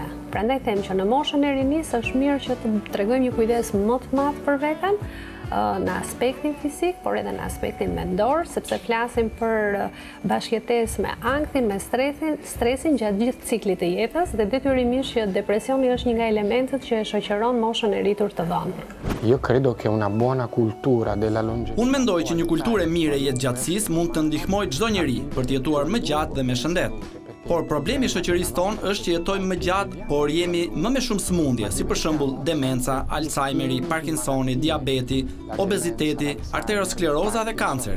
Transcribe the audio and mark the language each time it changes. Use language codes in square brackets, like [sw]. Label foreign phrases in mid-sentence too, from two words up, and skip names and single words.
[sq] Prandaj them që në moshën e rinisë është mirë që të tregojmë një kujdes më të madh për veten, në aspektin fizik, por edhe në aspektin mendor, sepse flasim për bashkëjetesë me anktin, me stresin gjatë gjithë ciklit të jetës dhe detyrimisht që depresioni është një nga elementet që e shoqëron moshën e rritur të vonë. [it] Io credo che una buona cultura della longevità. [sq] Unë mendoj që një kulturë e mirë e jetëgjatësisë mund të ndihmojë çdo njeri për të jetuar më gjatë dhe me shëndet. Por problemi i shoqërisë tonë është që jetojmë më gjatë, por jemi më me shumë sëmundje, si për shembull demenca, Alzheimeri, Parkinsoni, diabeti, obeziteti, arterioskleroza dhe kanceri.